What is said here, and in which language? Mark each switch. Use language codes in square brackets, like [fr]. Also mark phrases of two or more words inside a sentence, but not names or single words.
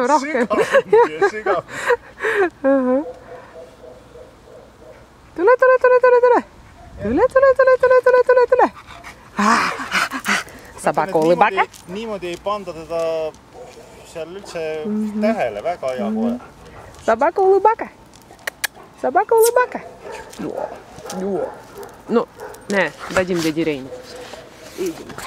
[et] Sügav. Tule. [ru] собака улыбака. [et] Niimoodi ei panda teda seal üldse tähele, väga hea kohe. [ru] собака улыбака. Ну, не, дадим дяде Рейну. Идем.